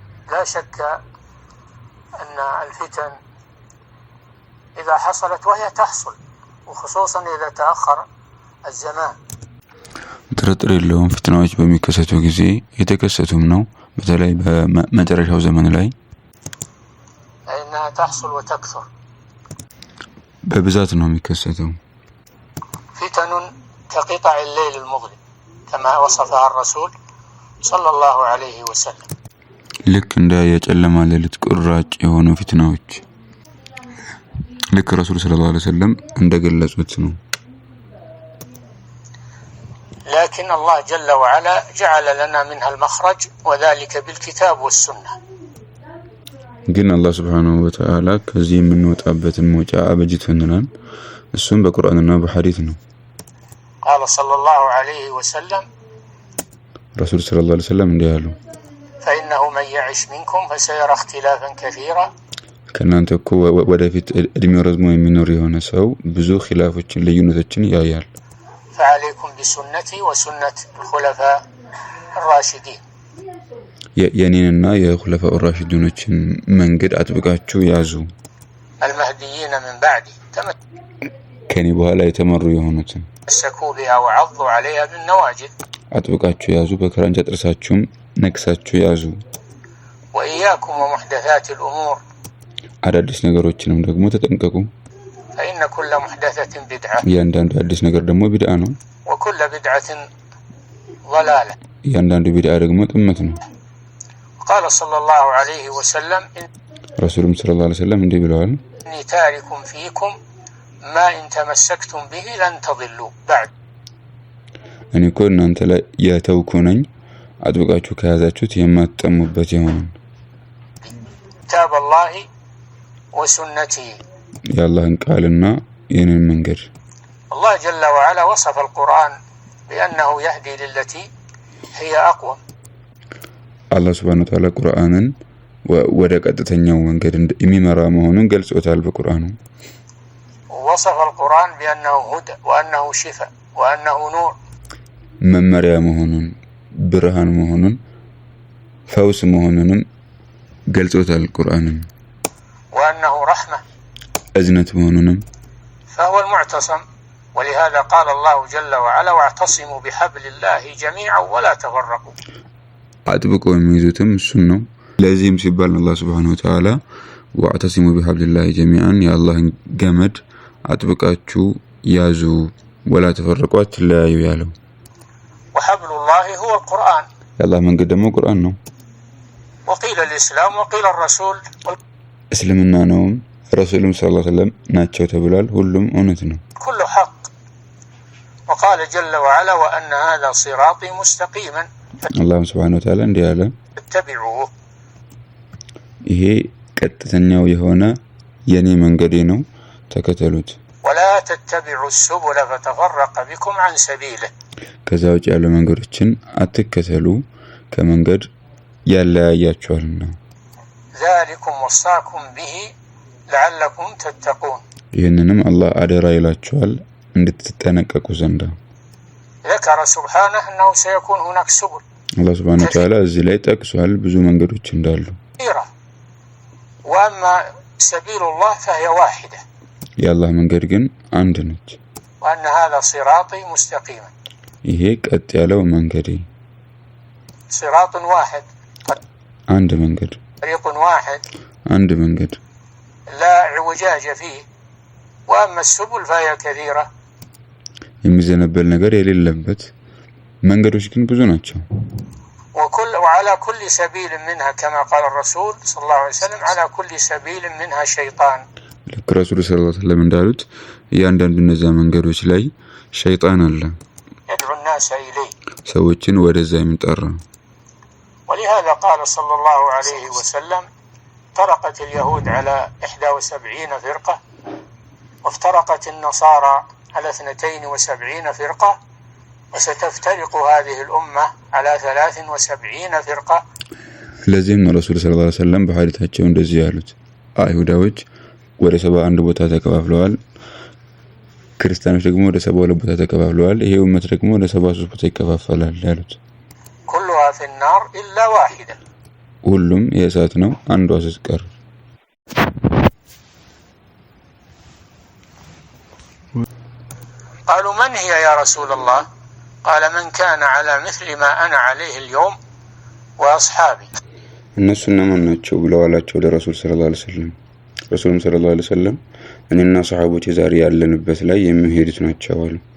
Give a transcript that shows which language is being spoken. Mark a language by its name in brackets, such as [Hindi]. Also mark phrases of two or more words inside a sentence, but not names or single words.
[Arabic] لا شك أن الفتن إذا حصلت وهي تحصل وخصوصا إذا تأخر الزمان [Amharic] ጥርጥር የለውም ፊትናዎች በሚከሰቱ ጊዜ የተከሰቱም ነው በተለይ በመጨረሻው ዘመን ላይ [Arabic] إنها تحصل وتكثر [Amharic] በብዛት ነው የሚከሰተው [Arabic] فتن كقطع الليل المظلم كما وصفها الرسول صلى الله عليه وسلم [Amharic] ልክ እንደ የጨለማ ሌሊት ቁራጭ የሆኑ ፊትናዎች ልክ [Arabic] رسول صلى الله عليه وسلم [Amharic] እንደገለጹት ነው [Arabic] لكن الله جل وعلا جعل لنا منها المخرج وذلك بالكتاب والسنة [Amharic] ግን አላህ [Arabic] سبحانه وتعالى [Amharic] ከዚህ የምንወጣበትን መውጫ አበጅቶናል እሱም በቁርአንና በሐዲስ ነው [Arabic] قال صلى الله عليه وسلم رسول صلى الله عليه وسلم [Amharic] እንዲህ አሉ [Arabic] فإنه من يعش منكم فسيرى اختلافا كثيرا [Amharic] ከናንተ እኮ ወደፊት እድሜው ረዝሞ የሚኖር የሆነ ሰው ብዙ ኺላፎችን ልዩነቶችን ያያል [Arabic] فعليكم بسنتي وسنة الخلفاء الراشدين [Amharic] የኔንና የኹለፋኡ ራሺዲኖችን መንገድ አጥብቃችሁ ያዙ [Arabic] المهديين من بعدي [Amharic] ከኔ በኋላ የተመሩ የሆኑትን [Arabic] مسكوا بها وعضوا عليها بالنواجذ [Amharic] አጥብቃችሁ ያዙ በክራንቻ ጥርሳችሁም ነክሳችሁ ያዙ [Arabic] وإياكم ومحدثات الأمور [Amharic] አዳዲስ ነገሮችንም ደግሞ ተጠንቀቁ [Arabic] فإن كل محدثة بدعة [Amharic] ያንዳንዱ አዲስ ነገር ደግሞ ቢድዓ ነው [Arabic] وكل بدعة ضلالة [Amharic] ያንዳንዱ ቢድዓ ደግሞ ጥመት ነው [Arabic] قال صلى الله عليه وسلم رسولم صلى الله عليه وسلم [Amharic] እንዲህ ብለዋል [Arabic] إني تارك فيكم ما إن تمسكتم به لن تضلوا بعد [Amharic] እኔ እኮ እናንተ ላይ ያተውኩ ነኝ አጥብቃችሁ ከያዛችሁት የማትጠሙበት ይሆን [Arabic] كتاب الله وسنته [Amharic] የአላህን ቃልና የኔን መንገድ [Arabic] الله جل وعلا وصف القرآن بأنه يهدي للتي هي أقوم الله سبحانه وتعالى [Amharic] ቁርአንን ወደ ቀጥተኛው መንገድ የሚመራ መሆኑን ገልጾታል በቁርአኑ [Arabic] وصف القرآن بأنه هدى وأنه شفاء وأنه نور [Amharic] መመሪያ መሆኑን ብርሃን መሆኑን ፈውስ መሆኑንም ገልጾታል ቁርአንን [Arabic] وأنه رحمة [Amharic] እዝነት መሆኑንም [Arabic] فهو المعتصم ولهذا قال الله جل وعلا واعتصموا بحبل الله جميعا ولا تفرقوا [Amharic] አጥብቀው የሚይዙትም እሱን ነው ለዚህም ሲባል አላህ [Arabic] سبحانه وتعالى واعتصموا بحبل الله جميعا [Amharic] የአላህን ገመድ አጥብቃችሁ ያዙ [Arabic] ولا تفرقوا [Amharic] አትለያዩ ያለው [Arabic] وحبل الله هو القرآن [Amharic] የአላህ መንገድ ደግሞ ቁርአን ነው [Arabic] وقيل الإسلام وقيل الرسول [Amharic] እስልምና ነው ረሱሉም [Arabic] صلى الله عليه وسلم [Amharic] ናቸው ተብሏል ሁሉም እውነት ነው [Arabic] كل حق وقال جل وعلا وأن هذا صراطي مستقيما الله سبحانه وتعالى [Amharic] እንዲህ አለ [Arabic] اتبعوه [Amharic] ይሄ ቀጥተኛው የሆነ የኔ መንገዴ ነው ተከተሉት [Arabic] ولا تتبعوا السبل فتفرق بكم عن سبيله [Amharic] ከዛ ውጭ ያሉ መንገዶችን አትከተሉ ከመንገድ ያለያያችኋልና [Arabic] ذلكم وصاكم به لعلكم تتقون [Amharic] ይህንንም አላህ አደራ ይላችኋል እንድትጠነቀቁ ዘንድ [Arabic] ذكر سبحانه أنه سيكون هناك سبل الله سبحانه وتعالى [Amharic] እዚህ ላይ ጠቅሷል ብዙ መንገዶች እንዳሉ [Arabic] وأما سبيل الله فهي واحدة [Amharic] የአላህ መንገድ ግን አንድ ነች [Arabic] وأن هذا صراطي مستقيما [Amharic] ይሄ ቀጥ ያለው መንገዴ [Arabic] صراط واحد [Amharic] አንድ መንገድ [Arabic] طريق واحد [Amharic] አንድ መንገድ [Arabic] لا اعوجاج فيه وأما السبل فهي كثيرة [Amharic] የሚዘነበል ነገር የሌለበት መንገዶች ግን ብዙ ናቸው [Arabic] وعلى كل سبيل منها كما قال الرسول صلى الله عليه وسلم على كل سبيل منها شيطان الرسول صلى الله عليه وسلم [Amharic] እንዳሉት ያንዳንዱ እነዛ መንገዶች ላይ ሸይጣን አለ [Arabic] يدعو الناس إليه [Amharic] ሰዎችን ወደዛ የሚጠራ [Arabic] ولهذا قال صلى الله عليه وسلم افترقت اليهود على 71 فرقة وافترقت النصارى على 72 فرقة وستفترق هذه الأمة على 73 فرقة لازم الرسول صلى الله عليه وسلم [Amharic] بحديثاቸው እንደዚህ ያሉት አይሁዳዎች ወደ 71 ቦታ ተከፋፍለዋል ክርስቲያኖች ደግሞ ወደ 72 ቦታ ተከፋፍለዋል ይሄ ኡመት ደግሞ ወደ 73 ቦታ ይከፋፈላል ያሉት [Arabic] كلها في النار إلا واحدة [Amharic] ሁሉም የእሳት ነው አንዷ ስትቀር። [Arabic] قالوا من هي يا رسول الله؟ قال من كان على مثل ما أنا عليه اليوم وأصحابي. [Amharic] እነሱ እነማን ናቸው ብለው አላቸው ለረሱል [Arabic] صلى الله عليه وسلم። [Amharic] ረሱልም [Arabic] صلى الله عليه وسلم [Amharic] እኔና ሰሃቦቼ ዛሬ ያለንበት ላይ የሚሄዱት ናቸው አሉ።